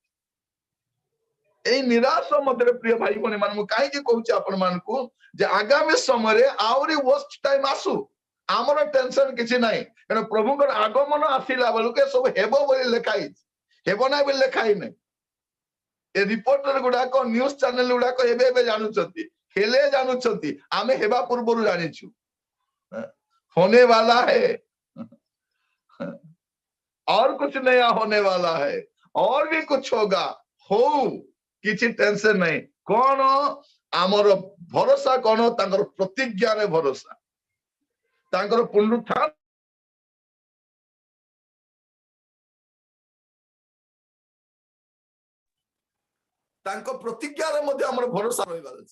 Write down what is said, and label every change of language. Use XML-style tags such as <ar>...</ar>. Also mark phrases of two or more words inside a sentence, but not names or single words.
<or>ଏଇ ନିରାଶ ମଧ୍ୟରେ ପ୍ରିୟ ଭାଇ ଭଉଣୀ ମାନେ, ମୁଁ କାହିଁକି କହୁଛି ଆପଣ ମାନଙ୍କୁ ଯେ ଆଗାମୀ ସମୟରେ ଆହୁରି</or> <en>worst time</en> <or>ଆସୁ, ଆମର ଟେନସନ କିଛି ନାହିଁ, କାରଣ ପ୍ରଭୁଙ୍କର ଆଗମନ ଆସିଲା ବେଳକୁ ସବୁ ହେବ ବୋଲି ଲେଖା ହେଇଛି, ହେବ ନାହିଁ ବୋଲି ଲେଖା ହେଇନାହିଁ। ଏ ରିପୋର୍ଟର ଗୁଡାକ,</or> <en>news channel</en> <or>ଗୁଡାକ ଏବେ ଏବେ ଜାଣୁଛନ୍ତି, ହେଲେ ଜାଣୁଛନ୍ତି, ଆମେ ହେବା ପୂର୍ବରୁ ଜାଣିଛୁ।</or> <hi>होने वाला है और कुछ नया होने वाला है, और भी कुछ होगा, हो</hi> <or>କିଛି ଟେନସନ ନାହିଁ। କଣ ଆମର ଭରସା? କଣ ତାଙ୍କର ପ୍ରତିଜ୍ଞାରେ ଭରସା, ତାଙ୍କର ପୁନରୁତ୍ଥାନ, ତାଙ୍କ ପ୍ରତିଜ୍ଞାରେ ମଧ୍ୟ ଆମର ଭରସା ରହିବାର ଅଛି।</or>